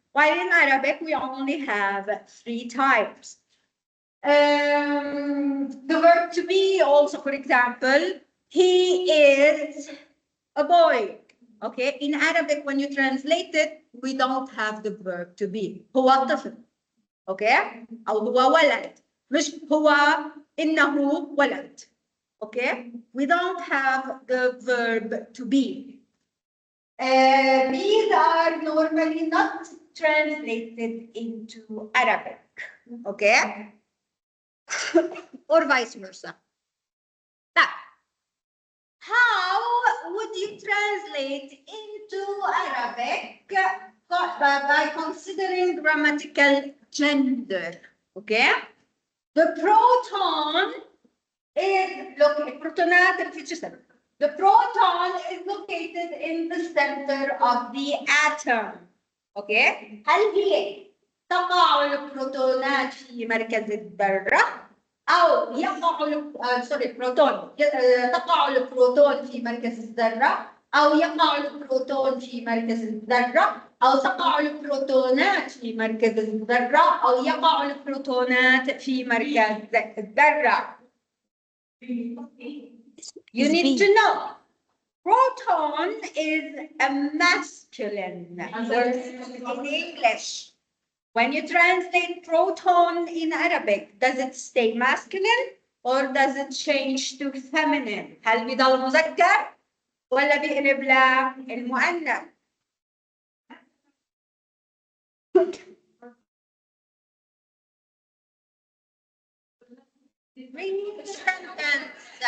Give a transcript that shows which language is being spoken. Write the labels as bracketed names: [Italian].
[English] While in Arabic, we only have 3 types. The verb to be also, for example, he is a boy. Okay, in Arabic, when you translate it, we don't have the verb to be. [Arabic] هو طفل. Okay, أو هو ولد. مش هو إنه ولد. [English] Okay, we don't have the verb to be. These are normally not translated into Arabic. Okay, or vice versa. Now, how would you translate into Arabic by considering grammatical gender? Okay, the proton is located. Protonat الفيتشر. The proton is located in the center of the atom. [Arabic] Okay, هل هي تقع البروتونات في مركز الذرة؟ أو يقع البروتون تقع البروتون في مركز الذرة، أو يقع البروتون في مركز الذرة، أو تقع البروتونات في مركز الذرة، أو يقع البروتونات في مركز الذرة. [English] You need to know. Proton is a masculine word in English. When you translate proton in Arabic, does it stay masculine or does it change to feminine? [Arabic] هل بيضل مذكر ولا بيقلب للمؤنث؟ [English] Read the sentence.